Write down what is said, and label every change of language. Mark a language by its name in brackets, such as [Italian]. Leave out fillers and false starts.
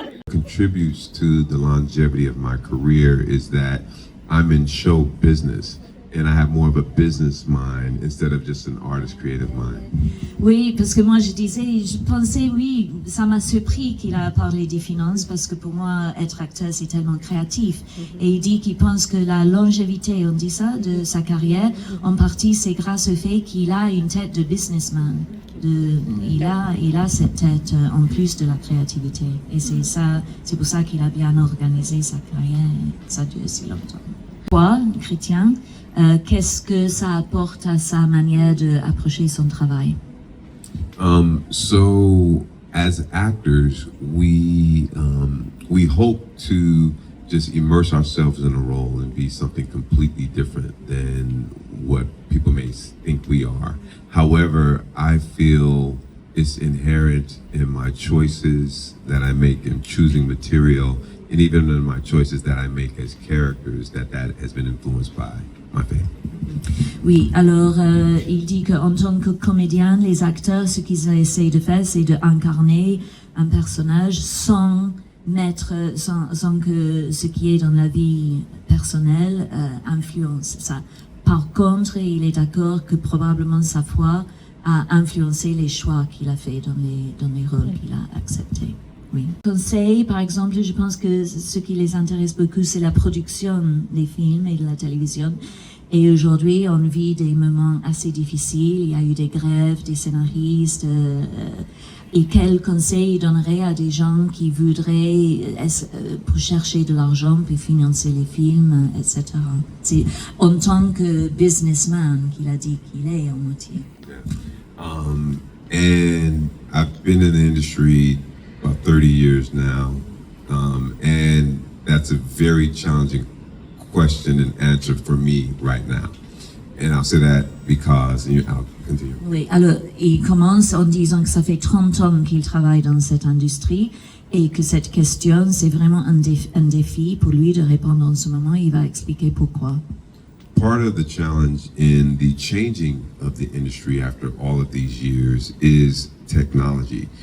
[English] Contributes to the longevity of my career is that I'm in show business and I have more of a business mind instead of just an artist creative mind. [French] Oui, parce que moi je pensais, oui, ça m'a surpris qu'il a parlé des finances parce que pour moi, être acteur c'est tellement créatif. Et il dit qu'il pense que la longévité, on dit ça, de sa carrière, en partie c'est grâce au fait qu'il a une tête de businessman. Il a cette tête en plus de la créativité. Et c'est pour ça qu'il a bien organisé sa carrière et ça dure si longtemps. Toi, chrétien, qu'est-ce que ça apporte à sa manière d'approcher son travail? [English] So as actors, we hope to just immerse ourselves in a role and be something completely different than what people may think we are. However, I feel it's inherent in my choices that I make in choosing material, and even in my choices that I make as characters, that has been influenced by my faith. [French] Oui, alors il dit qu'en tant que comédien, les acteurs, ce qu'ils essayent de faire, c'est d'incarner un personnage sans que ce qui est dans la vie personnelle influence ça. Par contre, il est d'accord que probablement sa foi a influencé les choix qu'il a fait dans les rôles qu'il a acceptés. Oui. Conseil, par exemple, je pense que ce qui les intéresse beaucoup, c'est la production des films et de la télévision. Et aujourd'hui, on vit des moments assez difficiles. Il y a eu des grèves, des scénaristes. Et quel conseil il donnerait à des gens qui voudraient, pour chercher de l'argent, pour financer les films, etc. C'est en tant que businessman qu'il a dit qu'il est en moitié. [English] And I've been in the industry about 30 years now, and that's a very challenging question and answer for me right now. And I'll say that because, I'll continue. [French] Oui, alors il commence en disant que ça fait 30 ans qu'il travaille dans cette industrie et que cette question, c'est vraiment un défi pour lui de répondre en ce moment. Il va expliquer pourquoi. [English] Part of the challenge in the changing of the industry after all of these years is technology.